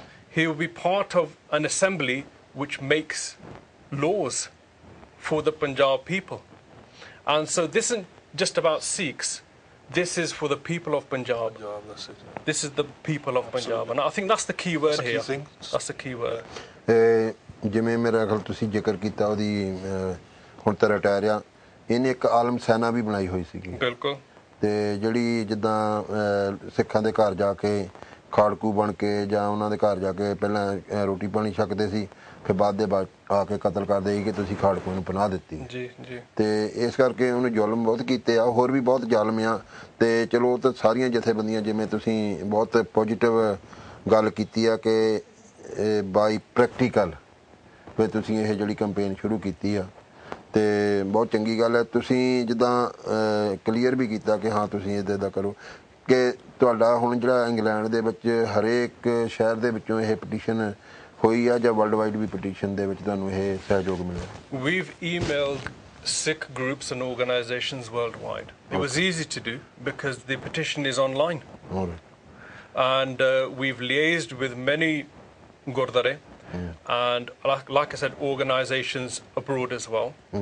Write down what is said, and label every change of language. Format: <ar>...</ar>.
<en>He will be part of an assembly which makes laws for the Punjab people. And so this isn't just about Sikhs. This is for the people of Punjab. That's it. This is the people of Punjab. And I think that's the key word That's the key here. thing. That's the key word.</en> <pa>ਜਿਵੇਂ ਮੇਰਾ ਖਿਆਲ ਤੁਸੀਂ ਜ਼ਿਕਰ ਕੀਤਾ ਉਹਦੀ ਹੁਣ ਤਾਂ retire ਆ, ਇਹਨੇ ਇੱਕ ਆਲਮ ਸੈਨਾ ਵੀ ਬਣਾਈ ਹੋਈ ਸੀਗੀ. ਬਿਲਕੁਲ. ਤੇ ਜਿਹੜੀ ਜਿੱਦਾਂ ਸਿੱਖਾਂ ਦੇ ਘਰ ਜਾ ਕੇ ਖਾੜਕੂ ਬਣ ਕੇ ਜਾਂ ਉਹਨਾਂ ਦੇ ਘਰ ਜਾ ਕੇ ਪਹਿਲਾਂ ਰੋਟੀ ਪਾਣੀ ਛਕਦੇ ਸੀ, ਫਿਰ ਬਾਅਦ ਦੇ ਬਾਅਦ ਆ ਕੇ ਕਤਲ ਕਰਦੇ ਸੀ ਕਿ ਤੁਸੀਂ ਖਾੜਕੂ ਨੂੰ ਪਨਾਹ ਦਿੱਤੀ. ਜੀ ਜੀ. ਤੇ ਇਸ ਕਰਕੇ ਉਹਨੂੰ ਜ਼ੁਲਮ ਬਹੁਤ ਕੀਤੇ ਆ, ਹੋਰ ਵੀ ਬਹੁਤ ਜ਼ਾਲਮ ਆ. ਤੇ ਚਲੋ ਉਹ ਤਾਂ ਸਾਰੀਆਂ ਜਥੇਬੰਦੀਆਂ, ਜਿਵੇਂ ਤੁਸੀਂ ਬਹੁਤ ਪੋਜ਼ੀਟਿਵ ਗੱਲ ਕੀਤੀ ਆ ਕਿ ਬਾਈ ਪ੍ਰੈਕਟੀਕਲ ਫਿਰ ਤੁਸੀਂ ਇਹ ਜਿਹੜੀ ਕੰਪੇਨ ਸ਼ੁਰੂ ਕੀਤੀ ਆ, ਤੇ ਬਹੁਤ ਚੰਗੀ ਗੱਲ ਹੈ. ਤੁਸੀਂ ਜਿੱਦਾਂ ਕਲੀਅਰ ਵੀ ਕੀਤਾ ਕਿ ਹਾਂ ਤੁਸੀਂ ਇੱਦਾਂ ਦਾ ਕਰੋ ਕਿ ਤੁਹਾਡਾ ਹੁਣ ਜਿਹੜਾ ਇੰਗਲੈਂਡ ਦੇ ਵਿੱਚ ਹਰੇਕ ਸ਼ਹਿਰ ਦੇ ਵਿੱਚੋਂ ਇਹ ਪਟੀਸ਼ਨ ਹੋਈ ਆ ਜਾਂ ਵਰਲਡ ਵਾਈਡ ਵੀ ਪਟੀਸ਼ਨ ਦੇ ਵਿੱਚ ਤੁਹਾਨੂੰ ਇਹ ਸਹਿਯੋਗ ਮਿਲਿਆ?</pa> <en>We've emailed Sikh groups and organizations worldwide. It was easy to do because the petition is online. All right. And we've liaised with many Gurdwara and, like I said, organizations abroad as well.</en>